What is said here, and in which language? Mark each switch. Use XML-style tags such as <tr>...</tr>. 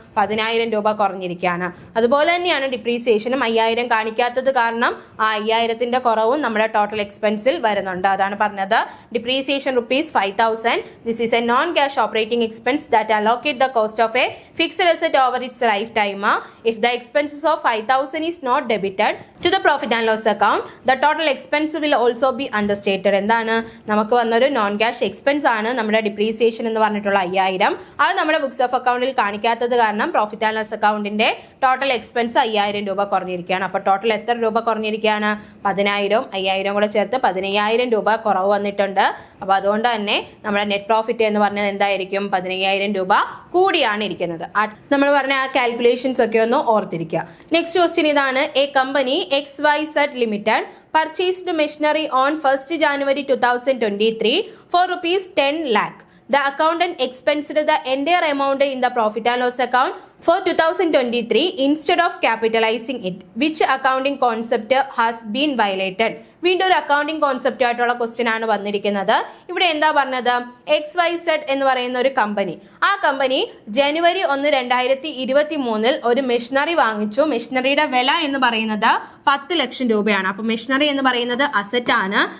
<ml>10,000 രൂപ കുറഞ്ഞിരിക്കുകയാണ്. അതുപോലെ തന്നെയാണ് ഡിപ്രീസിയേഷനും 5,000 കാണിക്കാത്തത് കാരണം ആ 5,000ന്റെ കുറവും നമ്മുടെ ടോട്ടൽ എക്സ്പെൻസിൽ വരുന്നുണ്ട്. അതാണ് പറഞ്ഞത്.</ml> <en>Depreciation ₹5,000. This is a non cash operating expense that allocate the cost of a fixed asset over its lifetime. If the expenses of 5,000 is not debited to the profit and loss account, the total expense will also also be understated.</en> <ml>എന്താണ്, നമുക്ക് വന്നൊരു non cash expense ആണ് നമ്മുടെ depreciation എന്ന് പറഞ്ഞിട്ടുള്ള 5000. അത് നമ്മുടെ books of അക്കൗണ്ടിൽ കാണിക്കാത്തത് കാരണം പ്രോഫിറ്റ് ആൻഡ് ലോസ് അക്കൗണ്ടിന്റെ ടോട്ടൽ എക്സ്പെൻസ് 5000 രൂപ കുറഞ്ഞിരിക്കുകയാണ്. അപ്പോൾ ടോട്ടൽ എത്ര രൂപ കുറഞ്ഞിരിക്കുകയാണ്? 10000. 5000 കൂടെ ചേർത്ത് 15000 രൂപ കുറവ് വന്നിട്ടുണ്ട്. അപ്പോൾ അതുകൊണ്ട് തന്നെ നമ്മുടെ നെറ്റ് പ്രോഫിറ്റ് എന്ന് പറഞ്ഞത് എന്തായിരിക്കും? 15000 രൂപ കൂടിയാണ് ഇരിക്കുന്നത്. നമ്മൾ പറഞ്ഞ ആ കാൽക്കുലേഷൻസ് ഒക്കെ ഒന്ന് ഓർത്തിരിക്കുക. നെക്സ്റ്റ് ക്വസ്റ്റ്യൻ ഇതാണ്.</ml> <en>A company XYZ Limited purchased machinery on 1st January 2023 for rupees 10 lakh. The accountant expensed the entire amount in the profit and loss account for 2023 instead of capitalizing it. Which accounting concept has been violated?</en> <ml>വീണ്ടും ഒരു accounting concept ആയിട്ടുള്ള question ആണ് വന്നിരിക്കുന്നത്. ഇവിടെ എന്താ പറഞ്ഞത്? XYZ എന്ന് പറയുന്ന ഒരു കമ്പനി, ആ കമ്പനി ജനുവരി 1, 2023 ഒരു മെഷീനറി വാങ്ങിച്ചു. മെഷീനറിയുടെ വില എന്ന് പറയുന്നത് 10 ലക്ഷം രൂപയാണ്. അപ്പൊ മെഷീനറി എന്ന് പറയുന്നത് അസറ്റ് ആണ്.</ml>